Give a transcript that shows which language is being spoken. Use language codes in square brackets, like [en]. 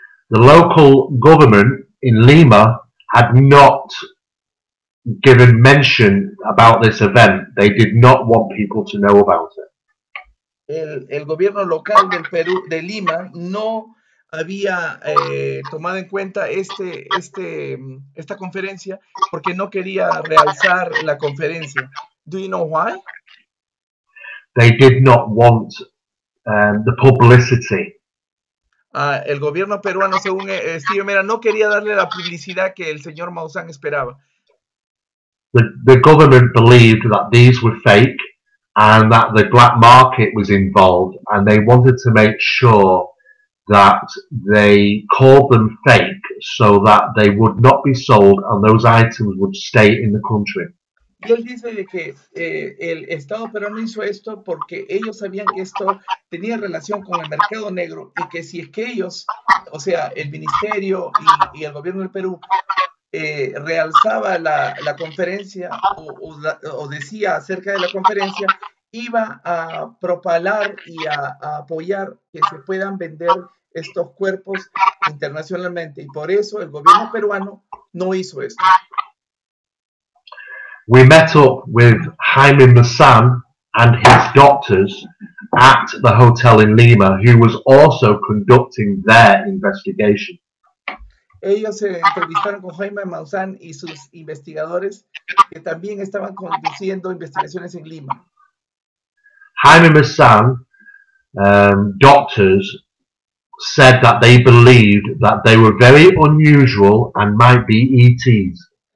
[en] The local government in Lima had not given mention about this event. They did not want people to know about it. [es] El gobierno local del Perú, de Lima, no había tomado en cuenta esta conferencia porque no quería realzar la conferencia. [en] Do you know why? They did not want the publicity. [es] El gobierno peruano, según Steven Mera, no quería darle la publicidad que el señor Maussan esperaba. [en] The government believed that these were fake and that the black market was involved, and they wanted to make sure that they called them fake so that they would not be sold and those items would stay in the country. [es] Y él dice de que el Estado peruano hizo esto porque ellos sabían que esto tenía relación con el mercado negro y que si es que ellos, o sea, el ministerio y el gobierno del Perú realzaba la conferencia o decía acerca de la conferencia, iba a propalar y a apoyar que se puedan vender estos cuerpos internacionalmente. Y por eso el gobierno peruano no hizo esto. [en] We met up with Jaime Maussan and his doctors at the hotel in Lima, who was also conducting their investigation. [es] Ellos se entrevistaron con Jaime Maussan y sus investigadores que también estaban conduciendo investigaciones en Lima. [en] Jaime Maussan doctors said that they believed that they were very unusual and might be ETs.